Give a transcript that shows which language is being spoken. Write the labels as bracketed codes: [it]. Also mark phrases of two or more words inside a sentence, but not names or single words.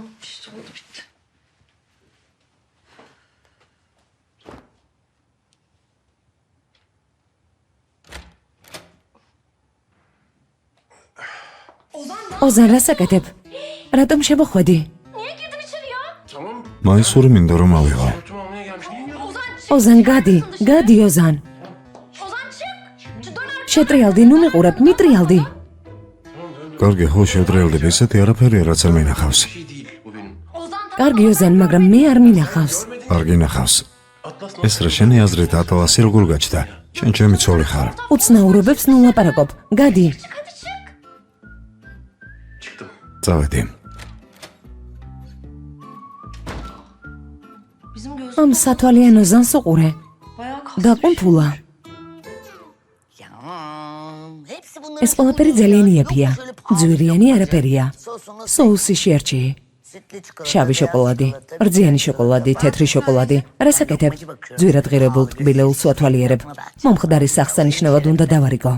[ka] ოზან რას აკეთებ? რატომ შემოხვედი? [tr] Tamam. [ka] მაისური მინდა რომ ავიღო. [tr] Örtümü almaya gelmiş. Niye yiyorsun? [ka] ოზან გადი, გადი ოზან. შეტრიალდი, ნუ მიყურებ, მიტრიალდი. კარგი, ხო შევტრიალდები, ისეთი არაფერია რაც არ მინახავს. [tr] Bir şey değil bu benim. [ka] კარგი ოზან, მაგრამ მე არ მინახავს. არ გინახავს. Atlas ეს რა შენი აზრით ატლასი როგორ გაჩნდა? შენ ჩემი ცოლი ხარ. უცნაურობებს ნუ ლაპარაკობ. გადი. [tr] çıktım. [ka] წავედი. [tr] Bizim göz [ka] ამ სათვალიან ოზანს უყურე. [tr] bayağı kasmış. [ka] დაყუნთულა. Ya ეს ყველაფერი ძალიან იაფია. ძვირიანი არაფერია. Соуси შერჩი. შავი შოკოლადი, რძიანი შოკოლადი, თეთრი შოკოლადი. რას აკეთებ? ძვირად ღირებულ ტკბილეულს ვათვალიერებ. მომხდარი სახსანიშნავად უნდა დავარიგო.